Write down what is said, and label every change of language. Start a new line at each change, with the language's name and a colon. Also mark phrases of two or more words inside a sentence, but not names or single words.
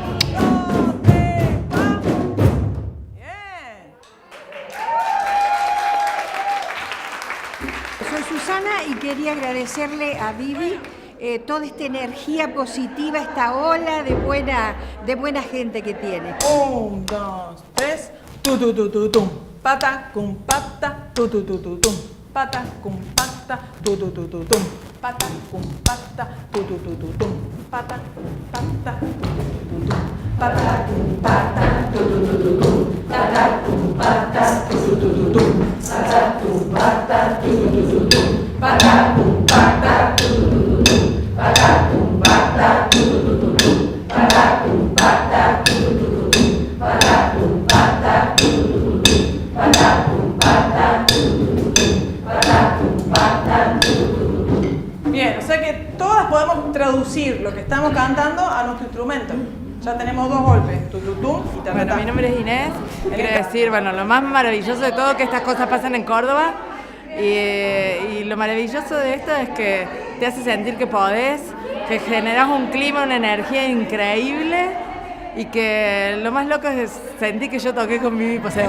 Spanish: Soy Susana y quería agradecerle a Vivi toda esta energía positiva, esta ola de buena gente que tiene. 1, 2, 3. Tu tu tu tu tum. Pata cum pata. Tu tu tu tu tum. Pata cum pata. Tu tu tu tu tum. Pata cum pata. Tu tu tu tu tum. Pata cum pata. Tu tu tu tu tum. Pata cum pata. Tu tu tu tu tum. Pata cum pata. Tu tu tu tu tum. Pata cum pata. Tu tu tu tu tum. Pata cum pata. Tu tu tu tu tum. Pata cum pata. Tu tu tu tu tum. Pata cum pata. Tu tu tu tu tum. Pata cum pata. Tu tu tu tu tum. Pata cum pata. Tu tu tu tu tum. Pata cum pata. Tu tu tu tu tum. Bien, o sea que todas podemos traducir lo que estamos cantando a nuestro instrumento. Ya tenemos 2 golpes, tututum y taratá. Bueno, mi nombre es Inés. Quiero decir, bueno, lo más maravilloso de todo es que estas cosas pasan en Córdoba y lo maravilloso de esto es que te hace sentir que podés, que generas un clima, una energía increíble y que lo más loco es sentir que yo toqué con Vivi Posebón.